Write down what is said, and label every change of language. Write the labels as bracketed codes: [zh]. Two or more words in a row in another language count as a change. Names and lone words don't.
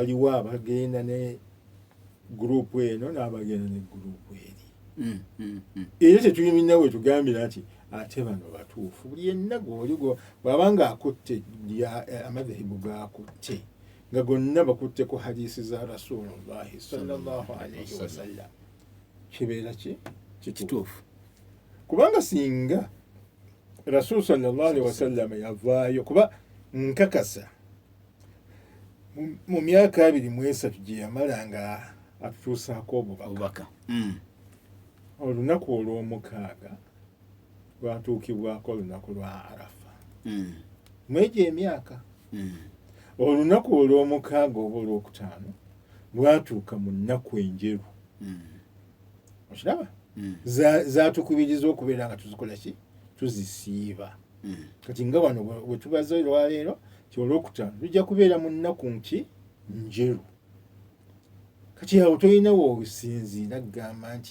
[lg] waliwo abagenda ne gurupu eno n'abagenda ne gurupu eri era tetulina we tugambira nti ate bano batuufu buli yenna gw'oligo bw'aba nga akutte amadhehebu g'akutte nga gonna bakutte ku hadisi za Rasulullahi [ar] صلى الله عليه وسلم [lg] kibeera kituufu kubanga singa Rasul [ar] صلى الله عليه وسلم [lg] yavaayo kuba nkakasa mu myaka 23 gye yamala nga atutuusaako obubaka olunaku olw'omukaaga lwatuukibwako olunaku lwa Arafa mwegyo emyaka olunaku olw'omukaaga oba olwokutaano lwatuuka mu nnaku enjeru okiraba zaatukubiriza okubeera nga tuzikola ki tuzisiiba kati nga wano bwe tubaze olwaleero ti olwokutaano tujja kubeera mu nnaku nki njeru kati awo tolina woosinziira agamba nti